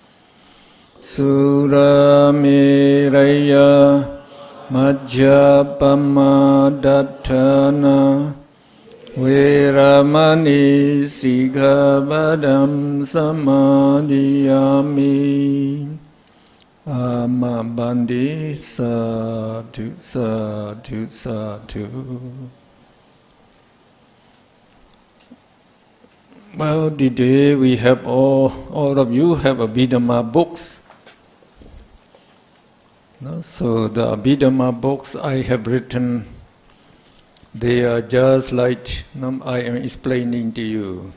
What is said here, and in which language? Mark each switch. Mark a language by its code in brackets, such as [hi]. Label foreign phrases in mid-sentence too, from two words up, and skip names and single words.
[pi] Surameraya majjapamadatthana veramani sikkhapadam samadhiyami. Amabandi sadhu sadhu sadhu. [en] Well, today we have all of you have Abhidhamma books. No? So the Abhidhamma books I have written, they are just like I am explaining to you.